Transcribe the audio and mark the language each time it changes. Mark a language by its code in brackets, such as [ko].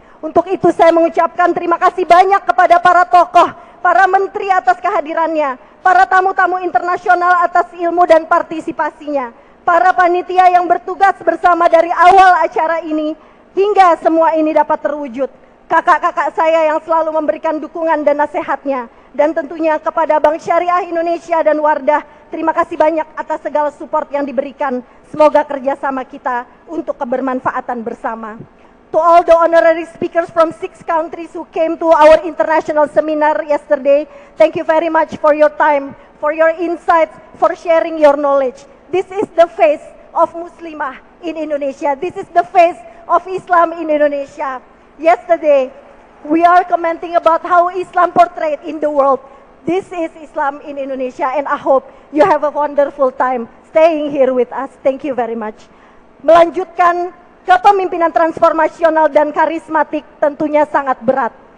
[id] Untuk itu saya mengucapkan terima kasih banyak kepada para tokoh, para menteri atas kehadirannya, para tamu-tamu internasional atas ilmu dan partisipasinya, para panitia yang bertugas bersama dari awal acara ini hingga semua ini dapat terwujud, kakak-kakak saya yang selalu memberikan dukungan dan nasihatnya, dan tentunya kepada Bank Syariah Indonesia dan Wardah, terima kasih banyak atas segala support yang diberikan. Semoga kerjasama kita untuk kebermanfaatan bersama. [en] To all the honorary speakers from 6 countries who came to our international seminar yesterday, thank you very much for your time, for your insights, for sharing your knowledge. This is the face of Muslimah in Indonesia. This is the face of Islam in Indonesia. Yesterday, we are commenting about how Islam portrayed in the world. This is Islam in Indonesia, and I hope you have a wonderful time staying here with us. Thank you very much. [id] Melanjutkan kepemimpinan transformasional dan karismatik tentunya sangat berat.